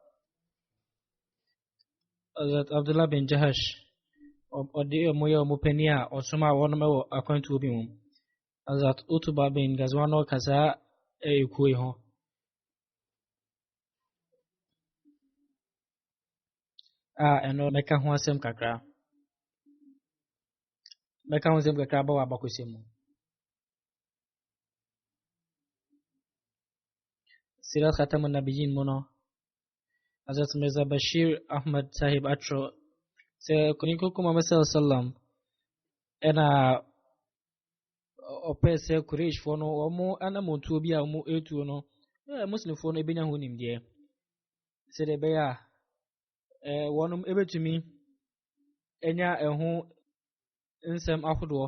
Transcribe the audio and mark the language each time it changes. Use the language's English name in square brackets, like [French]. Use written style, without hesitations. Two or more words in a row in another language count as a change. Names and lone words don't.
[Akan] Hazrat Abdullah bin Jahash ɔde ɔmo yɛ ɔmo pani a ɔsoma a wɔnom ɛwɔ akwantuo bi mu Hazrat Utuba bin Gazwan no kasa ɛyɛ kuo yi ho ɛno mɛka ho asɛm kakra ba wɔ abakɔsɛm mu Sirat Khatam an-Nabiyyin mu no Hazrat Mirza Bashir Ahmad Sahib Atro sɛ kɔnikɔ Muhammad sallam ɛna ɔpɛ sɛ Qurayshfoɔ no ɔmo anamontuo bi a ɔmo etuo no Muslimfoɔ no ebenya ho nimdeɛ sɛdeɛ ɛbɛyɛ a wɔnom ebetumi enya ɛho nsɛm ahodoɔ